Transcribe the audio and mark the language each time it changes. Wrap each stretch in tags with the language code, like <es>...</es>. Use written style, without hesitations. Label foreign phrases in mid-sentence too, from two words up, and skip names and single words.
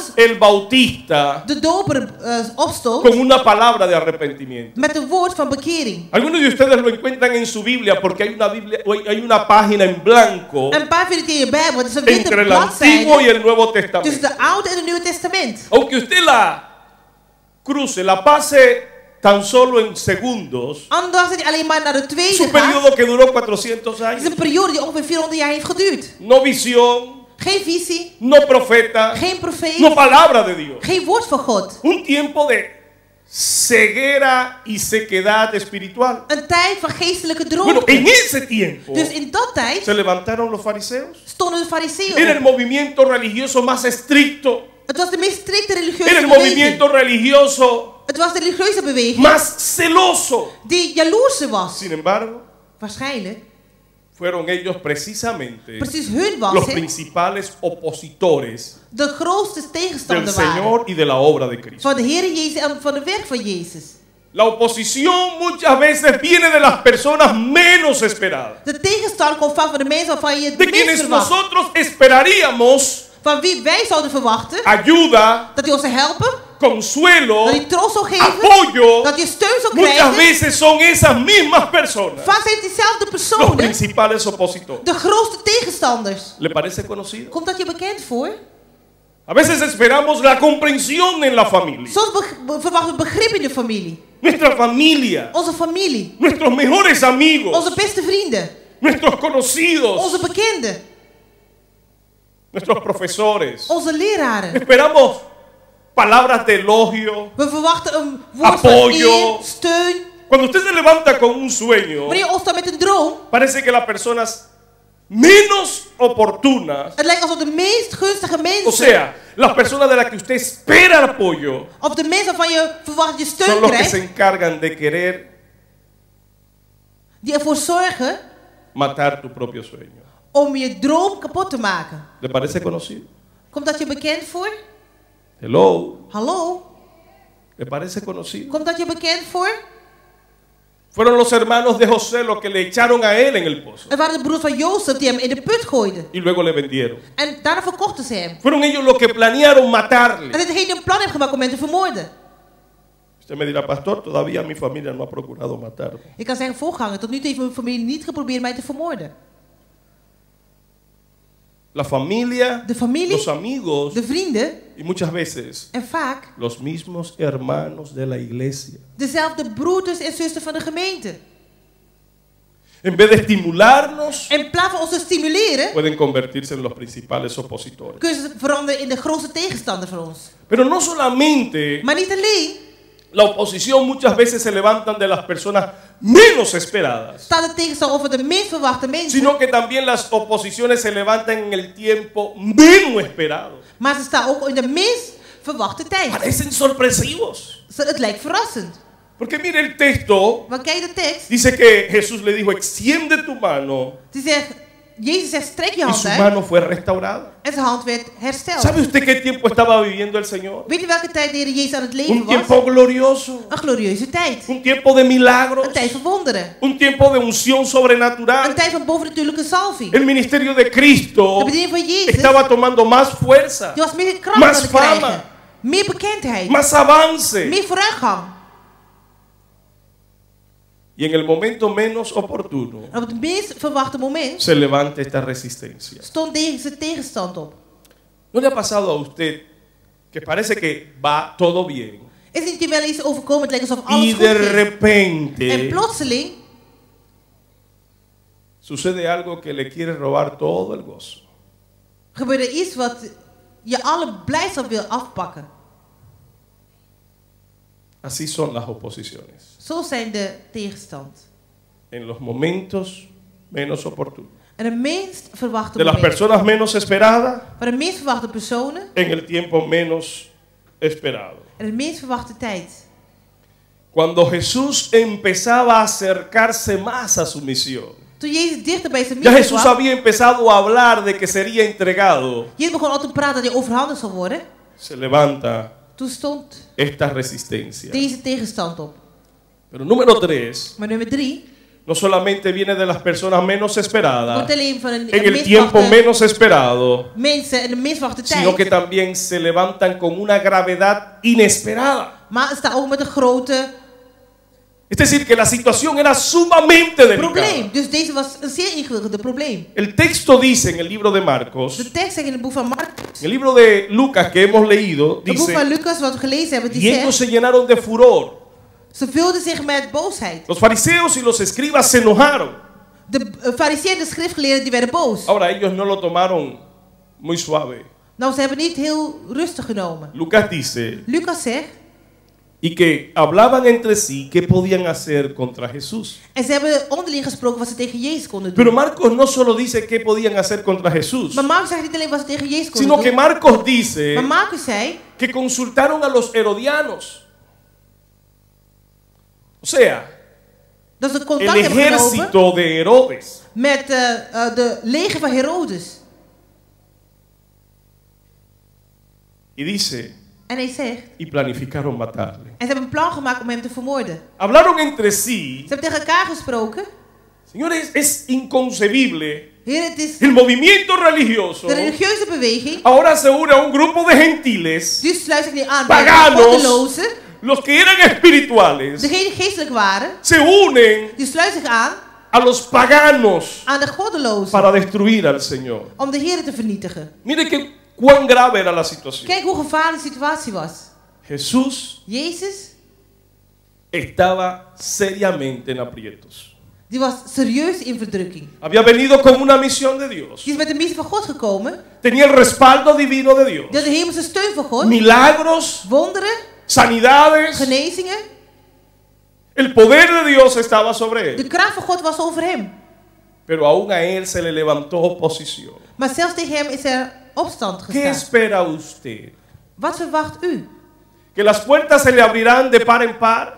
<es>el Bautista</es> <nl>de doper opstond.</nl> <es>con una palabra de arrepentimiento.</es> <nl>Met een woord van bekering.</nl> <es>Algunos de ustedes lo encuentran en su Biblia porque hay una página en blanco</es> <nl>En een paar vind je in je Bijbel. Het is een witte</nl> <es>entre el Antiguo y</es> <nl>bladzijde.</nl> <es>el Nuevo</es> <nl>Tussen</nl> <es>Testamento.</es> <nl>de Oude en het Nieuwe Testament.</nl> <es>Aunque usted la cruce, la pase tan solo en segundos,</es> <nl>Ondanks dat hij alleen maar naar de</nl> <es>es</es> <nl>tweede</nl> <es>un</es> <nl>gaat.</nl> <es>periodo que duró 400</es> <nl>Het is</nl> <es>años.</es> <nl>een periode die ongeveer 400 jaar heeft geduurd.</nl> <es>No visión,</es> <nl>Geen visie.</nl> <es>no profeta,</es> <nl>Geen profeet.</nl> <es>no palabra de Dios.</es> <nl>Geen woord van God.</nl> <es>Un tiempo de ceguera y sequedad espiritual.</es> <nl>Een tijd van geestelijke</nl> <es>Bueno, en</es> <nl>droogte.</nl> <es>ese tiempo</es> <nl>Dus in dat tijd</nl> <es>se levantaron los fariseos.</es> <nl>stonden de fariseeën</nl> <es>Era el</es> <nl>op.</nl> <es>movimiento religioso más estricto.</es> <nl>Het was de meest strikte</nl> <es>Era</es> <nl>religieuze</nl> <es>el</es> <nl>beweging.</nl> <es>movimiento religioso</es> <nl>Het was de religieuze beweging</nl> <es>más celoso.</es> <nl>die jaloerse was.</nl> <es>Sin embargo,</es> <nl>Waarschijnlijk.</nl> <es>fueron ellos precisamente</es> <nl>Precies hun was</nl> <es>los</es> <nl>het.</nl> <es>principales opositores</es> <nl>De grootste</nl> <es>del</es> <nl>tegenstander waren.</nl> <es>Señor y de la obra de Cristo.</es> <nl>Van de Heer Jezus en van het werk van Jezus.</nl> <es>La oposición muchas veces viene de las personas menos esperadas,</es> <nl>De tegenstand komt vaak van de mensen waarvan je het de minst</nl> <es>quienes</es> <nl>verwacht.</nl> <es>nosotros esperaríamos</es> <nl>Van wie wij zouden verwachten</nl> <es>ayuda,</es> <nl>dat hij ons zou helpen,</nl> <es>consuelo,</es> <nl>dat hij troost zou geven,</nl> <es>apoyo.</es> <nl>dat hij steun zou</nl> <es>Muchas</es> <nl>krijgen.</nl> <es>veces son esas mismas personas</es> <nl>Vaak zijn het diezelfde</nl> <es>los</es> <nl>personen,</nl> <es>principales opositores.</es> <nl>de grootste tegenstanders.</nl> <es>¿Le parece conocido?</es> <nl>Komt dat je bekend voor?</nl> <es>A veces esperamos la comprensión en la familia.</es> <nl>Soms verwachten we begrip in de familie.</nl> <es>Nuestra familia,</es> <nl>Onze familie,</nl> <es>nuestros mejores amigos,</es> <nl>onze beste vrienden,</nl> <es>nuestros conocidos,</es> <nl>onze bekenden,</nl> <es>nuestros profesores.</es> <nl>onze leraren.</nl> <es>Esperamos palabras de elogio.</es> <nl>We verwachten een woord van</nl> <es>Apoyo.</es> <nl>eer, steun.</nl> <es>Cuando usted se levanta con un sueño,</es> <nl>Wanneer je opstaat met een droom,</nl> <es>parece que las personas menos oportunas,</es> <nl>het lijkt alsof de meest gunstige</nl> <es>o</es> <nl>mensen,</nl> <es>sea, las personas de las que usted espera apoyo,</es> <nl>of de mensen waarvan je verwacht dat je</nl> <es>son</es> <nl>steun</nl> <es>los que se</es> <nl>krijgt,</nl> <es>encargan de querer</es> <nl>die ervoor zorgen</nl> <es>matar tu propio sueño.</es> <nl>om je droom kapot te maken.</nl> <es>¿Le parece conocido?</es> <nl>Komt dat je bekend voor? Hello. Hallo?</nl> <es>¿Le parece conocido?</es> <nl>Komt dat je bekend voor?</nl> <es>Fueron los hermanos de José los que le echaron a él en el pozo</es> <nl>Het waren de broers van Jozef die hem in de put gooiden.</nl> <es>y luego le vendieron.</es> <nl>En daarna verkochten ze hem.</nl> <es>Fueron ellos los que planearon matarle.</es> <nl>En degene die een plan heeft gemaakt om hem te vermoorden.</nl> <es>Usted me dirá, pastor, todavía mi familia no ha procurado matarme.</es> <nl>Ik kan zeggen, voorganger, tot nu toe heeft mijn familie niet geprobeerd mij te vermoorden.</nl> <es>La familia,</es> <nl>De familie,</nl> <es>los amigos</es> <nl>de vrienden</nl> <es>y muchas veces</es> <nl>en vaak</nl> <es>los mismos hermanos de la iglesia.</es> <nl>dezelfde broeders en zusters van de gemeente.</nl> <es>en vez de estimularnos,</es> <nl>In plaats van ons te stimuleren,</nl> <es>pueden convertirse en los principales opositores.</es> <nl>kunnen ze veranderen in de grootste tegenstander van ons.</nl> <es>Pero no solamente</es> <nl>Maar niet alleen</nl> <es>la oposición muchas veces se levantan de las personas menos esperadas,</es> <nl>staat de tegenstander over de minst verwachte mensen,</nl> <es>sino que también las oposiciones se levantan en el tiempo menos esperado.</es> <nl>maar ze staan ook in de minst verwachte tijd.</nl> <es>Parecen sorpresivos.</es> <nl>Het lijkt verrassend.</nl> <es>Porque mire el texto,</es> <nl>Maar kijk de tekst.</nl> <es>dice que Jesús le dijo, extiende tu mano,</es> <nl>Die zegt, Jezus zegt, strek je</nl> <es>y</es> <nl>hand</nl> <es>su</es> <nl>uit.</nl> <es>mano fue restaurada.</es> <nl>En zijn hand werd hersteld.</nl> <es>¿Sabe usted qué tiempo estaba viviendo el Señor?</es> <nl>Weet je welke tijd de Heer Jezus aan het leven</nl> <es>Un</es> <nl>was?</nl> <es>tiempo glorioso,</es> <nl>Een glorieuze tijd.</nl> <es>un tiempo de milagros,</es> <nl>Een tijd van wonderen.</nl> <es>un tiempo de unción</es> <nl>Een</nl> <es>sobrenatural.</es> <nl>tijd van bovennatuurlijke salving.</nl> <es>El ministerio de Cristo</es> <nl>De bediening van Jezus,</nl> <es>estaba tomando más fuerza,</es> <nl>die was meer kracht</nl> <es>más</es> <nl>aan het</nl> <es>fama,</es> <nl>krijgen. Meer bekendheid.</nl> <es>más avance.</es> <nl>Meer vooruitgang.</nl> <es>Y en el momento menos oportuno</es> <nl>En op het meest verwachte moment</nl> <es>se levanta esta resistencia.</es> <nl>stond deze tegenstand op.</nl> <es>¿No le ha pasado a usted que parece que va todo bien</es> <nl>Is het niet wel eens overkomen? Het lijkt alsof alles</nl> <es>y</es> <nl>goed</nl> <es>de</es> <nl>ging. En</nl> <es>repente</es> <nl>plotseling</nl> <es>sucede algo que le quiere robar todo el gozo?</es> <nl>gebeurt er iets wat je alle blijdschap wil afpakken.</nl> <es>Así son las oposiciones.</es> <nl>Zo zijn de tegenstand.</nl> <es>En los momentos menos oportunos.</es> <nl>En de minst verwachte</nl> <es>De las</es> <nl>momenten.</nl> <es>personas menos esperadas</es> <nl>Van de minst verwachte personen</nl> <es>en el tiempo menos esperado.</es> <nl>en de minst verwachte tijd.</nl> <es>Cuando Jesús empezaba a acercarse más a su misión,</es> <nl>Toen Jezus dichter bij zijn</nl> <es>ya</es> <nl>missie</nl> <es>Jesús</es> <nl>kwam,</nl> <es>había empezado a hablar de que sería entregado,</es> <nl>Jezus begon al te praten dat hij overhandigd zou worden.</nl> <es>se levanta</es> <nl>Toen stond</nl> <es>esta resistencia.</es> <nl>deze tegenstand op.</nl> <es>Pero número 3,</es> <nl>Maar nummer 3,</nl> <es>no solamente viene de las personas menos esperadas,</es> <nl>wordt alleen van</nl> <es>en</es> <nl>de</nl> <es>el</es> <nl>minst</nl> <es>tiempo</es> <nl>verwachte</nl> <es>menos esperado,</es> <nl>mensen en de minst verwachte</nl> <es>sino que</es> <nl>tijd.</nl> <es>también se levantan con una gravedad inesperada.</es> <nl>Maar het staat ook met een grote</nl> <es>Es decir, que la situación era sumamente delicada.</es> <nl>probleem. Dus deze was een zeer ingewikkelde probleem.</nl> <es>El texto dice en el libro de Marcos,</es> <nl>De tekst zegt in het boek van Marcus,</nl> <es>en el libro de Lucas que hemos leído,</es> <nl>het boek van</nl> <es>dice,</es> <nl>Lucas wat we gelezen hebben,</nl> <es>y</es> <nl>die</nl> <es>ellos</es> <nl>zegt,</nl> <es>se llenaron de furor.</es> <nl>ze vulden zich met boosheid.</nl> <es>Los fariseos y los escribas se enojaron.</es> <nl>De fariseeën en de schriftgeleerden die werden boos.</nl> <es>Ahora ellos no lo tomaron muy suave.</es> <nl>Nou, ze hebben niet heel rustig genomen.</nl> <es>Lucas dice,</es> <nl>Lucas zegt,</nl> <es>y que hablaban entre sí qué podían hacer contra Jesús.</es> <nl>en ze hebben onderling gesproken wat ze tegen Jezus konden</nl> <es>Pero</es> <nl>doen.</nl> <es>Marcos no solo dice qué podían hacer contra Jesús,</es> <nl>Maar Marcus zegt niet alleen wat ze tegen Jezus konden</nl> <es>sino que</es> <nl>doen.</nl> <es>Marcos dice</es> <nl>Maar Marcus zei</nl> <es>que consultaron a los herodianos. O sea,</es> <nl>dat ze</nl> <es>el</es> <nl>contact hebben genomen</nl> <es>ejército de Herodes.</es> <nl>met de leger van Herodes.</nl> <es>Y dice,</es> <nl>En hij zegt,</nl> <es>y planificaron matarle.</es> <nl>en ze hebben een plan gemaakt om hem te vermoorden.</nl> <es>Hablaron entre sí.</es> <nl>Ze hebben tegen elkaar gesproken.</nl> <es>Señores, es inconcebible.</es> <nl>Heer, het is</nl> <es>El movimiento religioso</es> <nl>de religieuze beweging.</nl> <es>ahora se une a un grupo de gentiles,</es> <nl>Die sluit zich niet aan bij de</nl> <es>paganos,</es> <nl>goddelozen.</nl> <es>los que eran espirituales,</es> <nl>Degenen die geestelijk waren.</nl> <es>se unen</es> <nl>Die sluit zich aan</nl> <es>a los paganos</es> <nl>aan de goddelozen.</nl> <es>para destruir al Señor.</es> <nl>Om de Heer te vernietigen.</nl> <es>Mire que cuán grave era la situación.</es> <nl>Kijk hoe gevaarlijk de situatie was.</nl> <es>Jesús</es> <nl>Jezus,</nl> <es>estaba seriamente en aprietos.</es> <nl>die was serieus in verdrukking.</nl> <es>Había venido con una misión de Dios.</es> <nl>Die is met de missie van God gekomen.</nl> <es>Tenía el respaldo divino de Dios.</es> <nl>Die had de hemelse steun van God.</nl> <es>Milagros,</es> <nl>Wonderen,</nl> <es>sanidades.</es> <nl>genezingen.</nl> <es>El poder de Dios estaba sobre</es> <nl>De</nl> <es>él.</es> <nl>kracht van God was over hem.</nl> <es>Pero aún a él se le levantó oposición.</es> <nl>Maar zelfs tegen hem is er opstand</nl> <es>¿Qué</es> <nl>gestaan.</nl> <es>espera usted?</es> <nl>Wat verwacht u?</nl> <es>¿Que las puertas se le abrirán de par en par?</es>